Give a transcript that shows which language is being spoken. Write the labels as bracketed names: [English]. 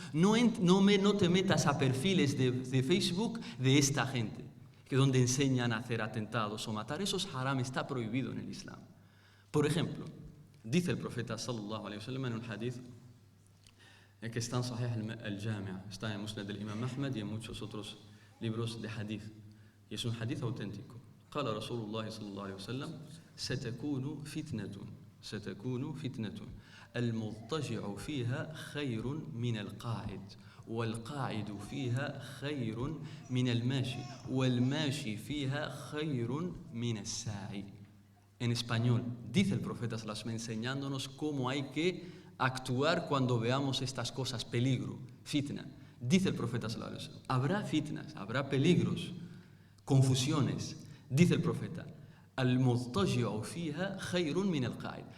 [Spanish] No te metas a perfiles de Facebook de esta gente, que donde enseñan a hacer atentados o matar. Eso es haram, está prohibido en el Islam. Por ejemplo, dice el profeta sallallahu alaihi wasallam en un hadith que está en Sahih al-Jami', está en Musnad del Imam Ahmad y en muchos otros libros de hadith, y es un hadith auténtico. [Arabic] قال رسول الله صلى الله عليه وسلم ستكون فتنة المضطجع فيها خير من القاعد والقاعد فيها خير من الماشي والماشي فيها خير من الساعي. [Spanish] En español, dice el profeta sallallahu alaihi wasallam, enseñándonos cómo hay que actuar cuando veamos estas cosas, peligro, fitna. Dice el profeta sallallahu alaihi wasallam, habrá fitnas, habrá peligros, confusiones. Dice el profeta, [Arabic] al-mudtaji'u fiha khayrun min al-qa'id.